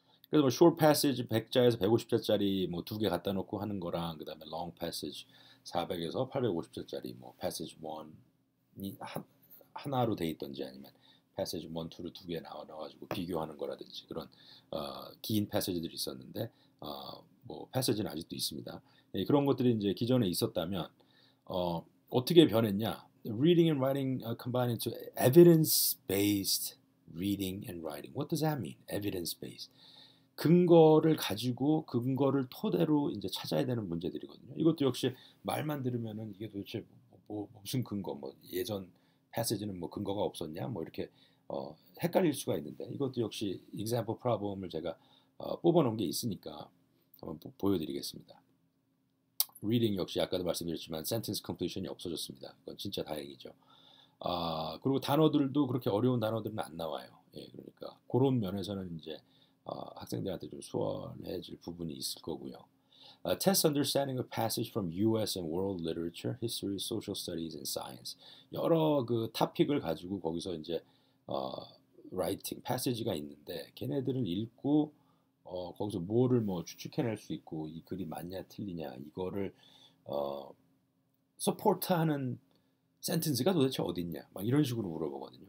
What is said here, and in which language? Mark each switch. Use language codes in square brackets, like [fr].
[ko] 그래서 뭐 short passage 100자에서 150자짜리 뭐 2개 갖다 놓고 하는 거랑 그다음에 long passage 400에서 850자짜리 뭐 passage 1이 하나로 돼 있던지 아니면 passage 1, 2를 2개 나와가지고 비교하는 거라든지 그런 긴 passage들이 있었는데 뭐 passage는 아직도 있습니다. 예, 그런 것들이 이제 기존에 있었다면 어떻게 변했냐? [en] Reading and writing combined into evidence-based reading and writing. What does that mean? Evidence-based. [ko] 근거를 가지고 근거를 토대로 이제 찾아야 되는 문제들이거든요. 이것도 역시 말만 들으면은 이게 도대체 무슨 근거? 뭐 예전 패시지는 뭐 근거가 없었냐? 뭐 이렇게 헷갈릴 수가 있는데 이것도 역시 example problem을 제가 뽑아놓은 게 있으니까 한번 보여드리겠습니다. reading 역시 아까도 말씀드렸지만 sentence completion이 없어졌습니다. 그건 진짜 다행이죠. 그리고 단어들도 그렇게 어려운 단어들은 안 나와요. 예, 그러니까 그런 면에서는 이제 학생들한테 좀 수월해질 부분이 있을 거고요. [en] Test understanding of passage from U.S. and world literature, history, social studies, and science. [ko] 여러 그 토픽을 가지고 거기서 이제 writing, passage가 있는데 걔네들을 읽고 거기서 뭐를 뭐 추측해낼 수 있고 이 글이 맞냐 틀리냐 이거를 서포트하는 센텐스가 도대체 어딨냐 막 이런 식으로 물어보거든요.